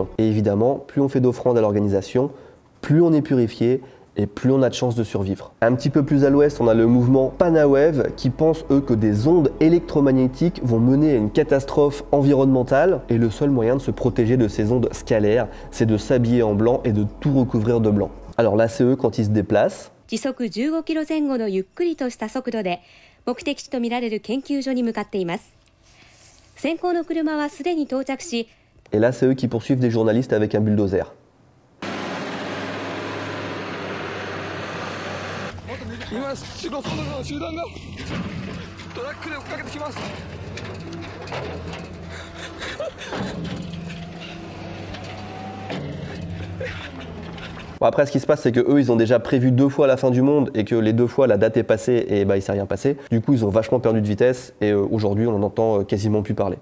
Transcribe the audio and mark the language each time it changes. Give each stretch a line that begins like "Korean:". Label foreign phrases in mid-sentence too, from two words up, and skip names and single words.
French: Et évidemment, plus on fait d'offrandes à l'organisation, plus on est purifié, et plus on a de chances de survivre. Un petit peu plus à l'ouest, on a le mouvement Panawave qui pense eux que des ondes électromagnétiques vont mener à une catastrophe environnementale et le seul moyen de se protéger de ces ondes scalaires, c'est de s'habiller en blanc et de tout recouvrir de blanc. Alors là, c'est eux quand ils se déplacent.
Japanese: 時速15キロ前後のゆっくりとした速度で目的地とみられる研究所に向かっています。先行の車はすでに到着し、
French: Et là, c'est eux qui poursuivent des journalistes avec un bulldozer.
Japanese: 今白装束の集団がトラックで追っかけてきます。
French: Bon, après, ce qui se passe, c'est que eux, ils ont déjà prévu 2 fois la fin du monde et que les 2 fois, la date est passée et bah, il s'est rien passé. Du coup, ils ont vachement perdu de vitesse et aujourd'hui, on n'en entend quasiment plus parler.